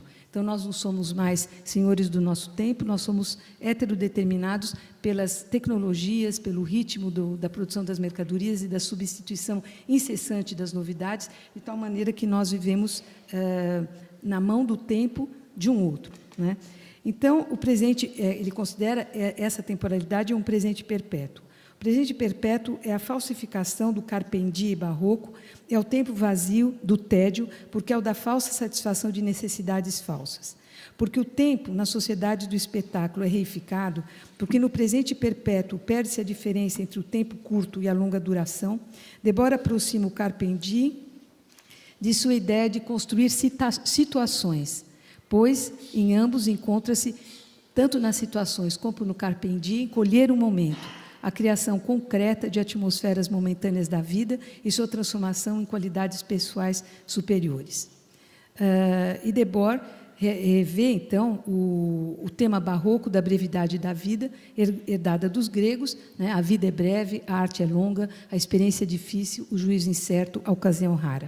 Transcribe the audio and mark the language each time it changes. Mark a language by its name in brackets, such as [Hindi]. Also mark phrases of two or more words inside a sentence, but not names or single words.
[Portuguese] Então, nós não somos mais senhores do nosso tempo, nós somos heterodeterminados pelas tecnologias, pelo ritmo da produção das mercadorias e da substituição incessante das novidades, de tal maneira que nós vivemos na mão do tempo de um outro. Então, o presente, ele considera essa temporalidade um presente perpétuo. O presente perpétuo é a falsificação do [Latin] carpe diem [Portuguese] barroco, é o tempo vazio do tédio, porque é o da falsa satisfação de necessidades falsas. Porque o tempo, na sociedade do espetáculo, é reificado, porque no presente perpétuo perde-se a diferença entre o tempo curto e a longa duração, Debord aproxima o [Latin] carpe diem [Portuguese] de sua ideia de construir situações, pois em ambos encontra-se, tanto nas situações como no [Latin] carpe diem, [Portuguese] colher um momento, a criação concreta de atmosferas momentâneas da vida e sua transformação em qualidades pessoais superiores. E Debord revê, então, o tema barroco da brevidade da vida, herdada dos gregos, a vida é breve, a arte é longa, a experiência é difícil, o juízo incerto, a ocasião rara.